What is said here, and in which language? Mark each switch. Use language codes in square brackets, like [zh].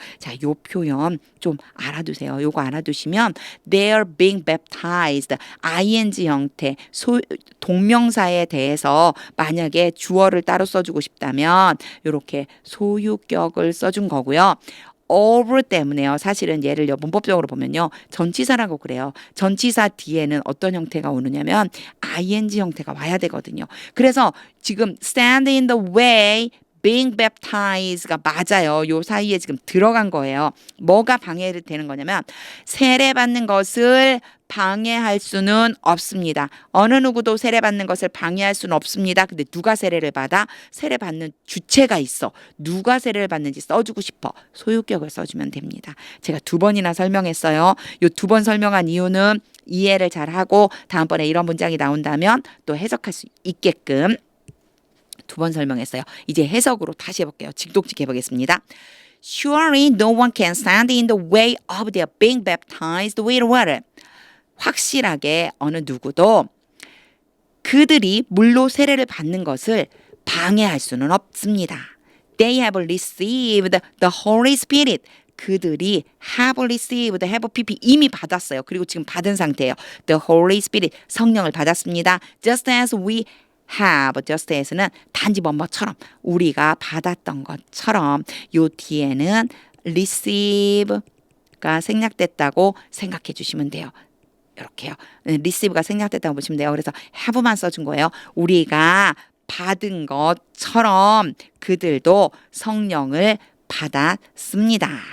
[ko] 자, 요 표현 좀 알아두세요. 요거 알아두시면 [en] they're being baptized [ko] ing 형태 동명사에 대해서 만약에 주어를 따로 써주고 싶다면 이렇게 소유격을 써준 거고요. over 때문에요. 사실은 얘를 문법적으로 보면요. 전치사라고 그래요. 전치사 뒤에는 어떤 형태가 오느냐면 ing 형태가 와야 되거든요. 그래서 지금 [en] stand in the way being baptized가 맞아요. [ko] 요 사이에 지금 들어간 거예요. 뭐가 방해되는 거냐면 세례받는 것을 방해할 수는 없습니다. 어느 누구도 세례받는 것을 방해할 수는 없습니다. 근데 누가 세례를 받아? 세례받는 주체가 있어. 누가 세례를 받는지 써주고 싶어. 소유격을 써주면 됩니다. 제가 2번이나 설명했어요. 요 2번 설명한 이유는 이해를 잘하고 다음번에 이런 문장이 나온다면 또 해석할 수 있게끔 2번 설명했어요. 이제 해석으로 다시 해볼게요. 직독직 해보겠습니다. [en] Surely no one can stand in the way of their being baptized with water. [ko] 확실하게 어느 누구도 그들이 물로 세례를 받는 것을 방해할 수는 없습니다. [en] They have received the Holy Spirit. [ko] 그들이 [en] have received, have pp [ko] 이미 받았어요. 그리고 지금 받은 상태예요. [en] The Holy Spirit [ko] 성령을 받았습니다. [en] Just as we have, [ko] just as는 단지 뭐뭐처럼 우리가 받았던 것처럼 요 뒤에는 receive가 생략됐다고 생각해 주시면 돼요. 이렇게요. receive가 생략됐다고 보시면 돼요. 그래서 have만 써준 거예요. 우리가 받은 것처럼 그들도 성령을 받았습니다.